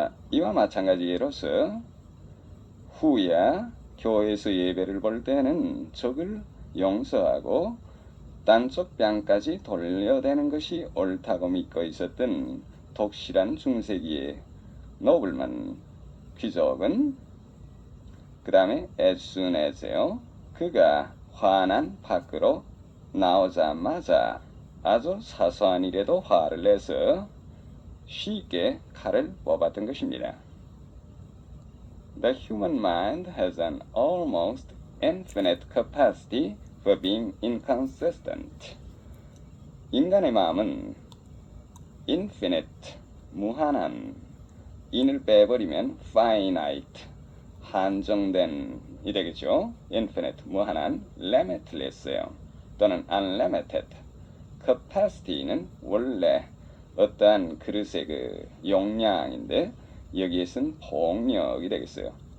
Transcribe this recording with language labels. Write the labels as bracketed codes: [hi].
[ko] 이와 마찬가지로서 후야 교회에서 예배를 볼 때는 적을 용서하고 딴쪽 뺨까지 돌려대는 것이 옳다고 믿고 있었던 독실한 중세기의 노블만 귀족은 그 다음에 [en] as soon as [ko] 요. 그가 환한 밖으로 나오자마자 아주 사소한 일에도 화를 내서 쉽게 칼을 뽑았던 것입니다. [en] The human mind has an almost infinite capacity for being inconsistent. [ko] 인간의 마음은 infinite, 무한한, in을 빼버리면 finite, 한정된 이 되겠죠. infinite, 무한한, limitless요. 또는 unlimited. capacity는 원래 어떠한 그릇의 그 용량인데 여기에 쓴 폭력이 되겠어요.